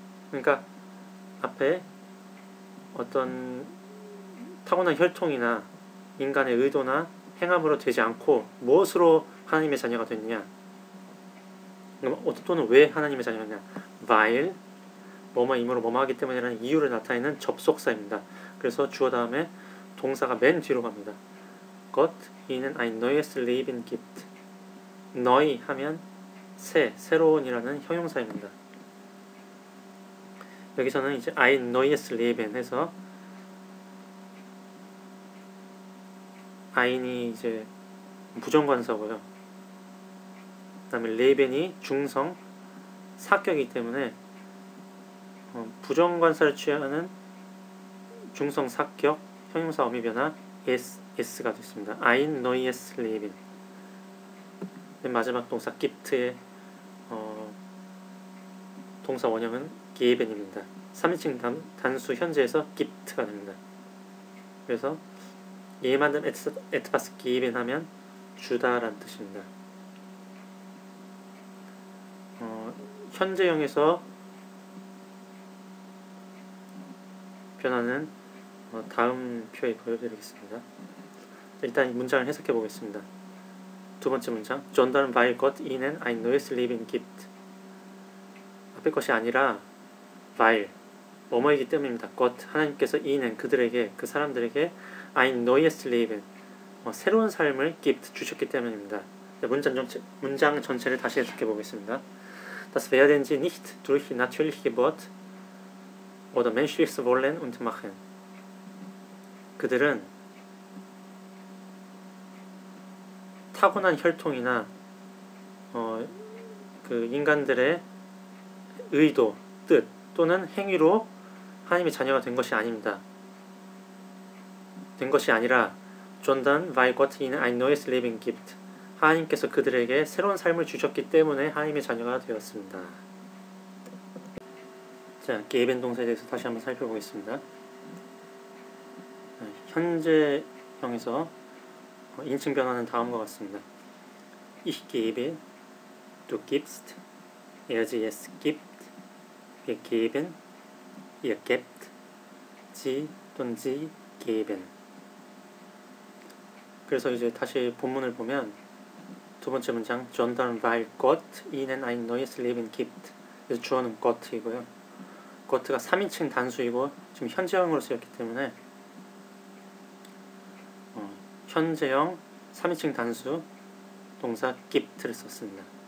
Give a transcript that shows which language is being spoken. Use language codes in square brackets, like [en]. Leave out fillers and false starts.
[ko] 그러니까 앞에 어떤 타고난 혈통이나 인간의 의도나 행함으로 되지 않고 무엇으로 하나님의 자녀가 됐냐? 또는 왜 하나님의 자녀였냐? weil 뭐뭐이므로 뭐뭐하기 때문이라는 이유를 나타내는 접속사입니다. 그래서 주어 다음에 동사가 맨 뒤로 갑니다. [de] Gott ihnen ein neues Leben gibt. [ko] neu 하면 새로운이라는 형용사입니다. 여기서는 이제 [de] ein neues Leben [ko] 해서 ein이 이제 부정관사고요. 그 다음에 Leben이 중성 사격이기 때문에 부정관사를 취하는 중성 사격 형용사 어미 변화 s가 됐습니다. [de] ein neues Leben. [ko] 마지막 동사 gibt의 동사 원형은 geben입니다. 3인칭 단수 현재에서 gibt가 됩니다. 그래서 [de] jemandem etwas geben [ko] 하면 주다라는 뜻입니다. 현재형에서 변하는 다음 표에 보여드리겠습니다. 일단 이 문장을 해석해 보겠습니다. 두 번째 문장, [de] Sondern weil Gott ihnen ein neues Leben gibt. [ko] 앞에 것이 아니라 weil 뭐뭐이기 때문입니다. Gott 하나님께서 ihnen 그들에게 그 사람들에게 [de] ein neues Leben [ko] 새로운 삶을 gibt 주셨기 때문입니다. 문장 전체를 다시 해석해 보겠습니다. [de] Das werden sie nicht durch natürliche Geburt oder menschliches Wollen und Machen. [ko] 그들은 타고난 혈통이나 그 인간들의 의도, 뜻 또는 행위로 하나님의 자녀가 된 것이 아닙니다. 된 것이 아니라 [de] Sondern weil Gott ihnen ein neues Leben gibt. [ko] 하나님께서 그들에게 새로운 삶을 주셨기 때문에 하나님의 자녀가 되었습니다. 자, geben 동사에 대해서 다시 한번 살펴보겠습니다. 현재형에서 인칭 변화는 다음과 같습니다. [de] Ich gebe, du gibst, sie es gibt, wir geben, ihr gebt, sie und sie geben. [ko] 그래서 이제 다시 본문을 보면 두 번째 문장 [de] Sondern weil Gott ihnen ein neues Leben gibt. [ko] 그래서 주어는 Gott이고요. Gott가 3인칭 단수이고 지금 현재형으로 쓰였기 때문에 현재형 3인칭 단수 동사 gibt를 썼습니다.